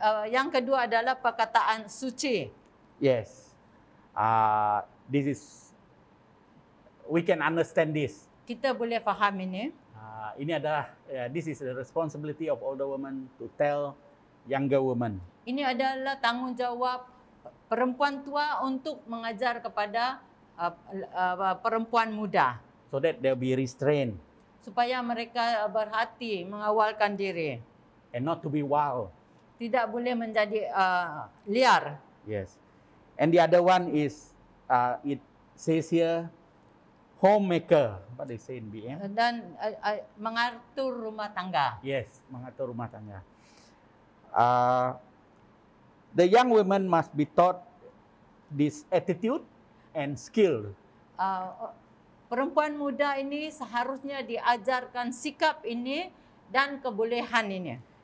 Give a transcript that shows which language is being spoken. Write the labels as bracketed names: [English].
[Malay] yang kedua adalah perkataan suci. [English] Yes. This is, we can understand this. [Malay] Kita boleh faham ini. Ini adalah, [English] this is the responsibility of older women to tell younger women. [Malay] Ini adalah tanggungjawab perempuan tua untuk mengajar kepada perempuan muda [English] So that they'll be restrained [Malay] supaya mereka berhati mengawalkan diri. [English] and not to be wild. [Malay] Tidak boleh menjadi liar. [English] Yes. And the other one is, it says here, homemaker. What they say in BM? [Malay] Dan mengatur rumah tangga. Yes, mengatur rumah tangga. [English] The young women must be taught this attitude and skill. [Malay] Perempuan muda ini seharusnya diajarkan sikap ini dan kebolehan ini.